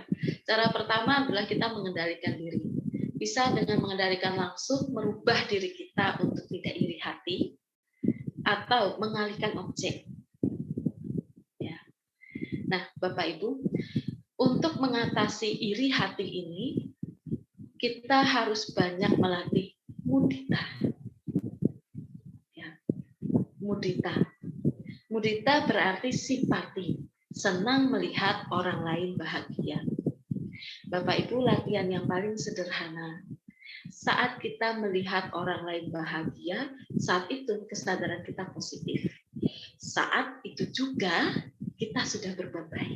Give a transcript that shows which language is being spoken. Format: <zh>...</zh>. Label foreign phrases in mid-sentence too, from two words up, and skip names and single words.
<id>Cara pertama adalah kita mengendalikan diri. Bisa dengan mengendalikan langsung merubah diri kita untuk tidak iri hati atau mengalihkan objek. Ya. Nah, Bapak Ibu, untuk mengatasi iri hati ini kita harus banyak melatih mudita. Ya. Mudita. Mudita berarti simpati, senang melihat orang lain bahagia. Bapak Ibu, latihan yang paling sederhana. Saat kita melihat orang lain bahagia, saat itu kesadaran kita positif. Saat itu juga kita sudah berbuat baik.</id>